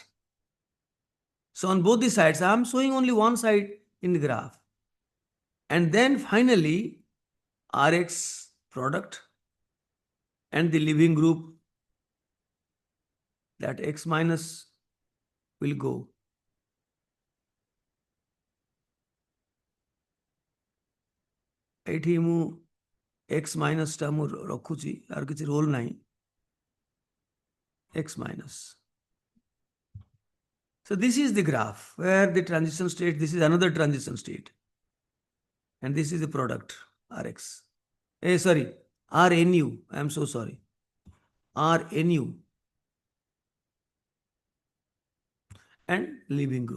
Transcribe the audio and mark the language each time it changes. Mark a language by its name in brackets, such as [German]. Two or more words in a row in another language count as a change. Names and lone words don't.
[English] So on both the sides, I am showing only one side in the graph. And then finally, Rx product and the leaving group, that X minus will go. [Odia] ଏଠି ମୁଁ [English] X minus [Odia] ଟା ମୁଁ ରଖୁଛି, ଆର କିଛି ରୋଲ ନାହିଁ. [English] X minus. So this is the graph where the transition state, this is another transition state. And this is the product, Rx. Sorry, RNU. I am so sorry. RNU and leaving group.